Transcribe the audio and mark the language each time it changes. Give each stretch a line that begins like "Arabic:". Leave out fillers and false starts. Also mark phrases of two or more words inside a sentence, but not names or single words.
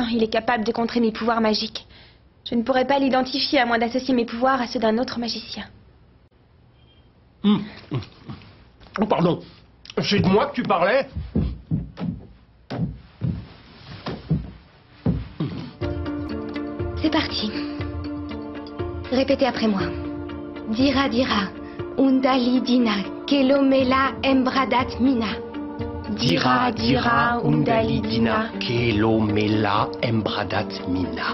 French: Il est capable de contrer mes pouvoirs magiques. Je ne pourrais pas l'identifier à moins d'associer mes pouvoirs à ceux d'un autre magicien. Oh, pardon. C'est de moi que tu parlais? C'est parti. Répétez après moi. Dira dira, undali dina, kelomela embradat mina. Dira dira, undali dina, kelomela embradat mina.